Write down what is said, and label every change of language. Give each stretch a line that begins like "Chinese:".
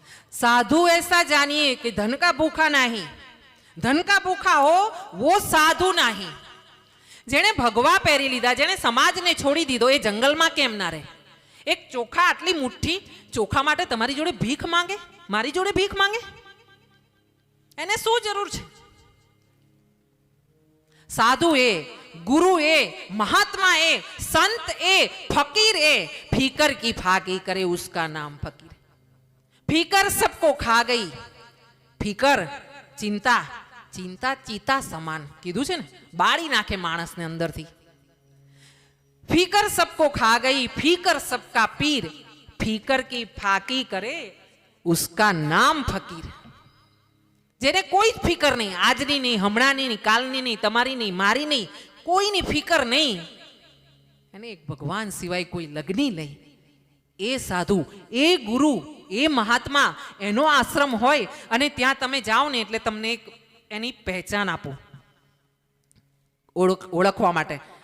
Hindi: साधु ऐसा जानिए कि धन का भूखा नहीं, धन का भूखा हो वो साधु नहीं.
Gujarati: जेने भगवा પહેરી લીધા, જેને સમાજને છોડી દીધો, એ જંગલમાં કેમ ના રહે? એક ચોખા, આટલી મુઠ્ઠી ચોખા માટે તમારી જોડે ભીખ માંગે, મારી જોડે ભીખ માંગે? એને શું જરૂર છે? સાધુ એ
Hindi: गुरु ए, महात्मा ए, संत ए, फकीर ए, फीकर की फाकी करे उसका नाम फकीर। फीकर सबको खा गई, फीकर चिंता, चिंता चीता समान
Gujarati: कीधुं छे ने, बाળી નાખે માણસને અંદરથી।
Hindi: फीकर सबको खा गई, फीकर सबका पीर, फीकर की फाकी करे उसका नाम फकीर।
Gujarati: જેને કોઈ જ ફિકર નહીં, આજની નહીં, હમણાંની નહીં, કાલની નહીં, તમારી નહીં, મારી નહીં, કોઈની ફિકર નહીં, અને એક ભગવાન સિવાય કોઈ લગ્ની નહીં, એ સાધુ, એ ગુરુ, એ મહાત્મા, એનો આશ્રમ હોય અને ત્યાં તમે જાઓ ને એટલે તમને એક એની પહેચાન આપો, ઓળખવા માટે।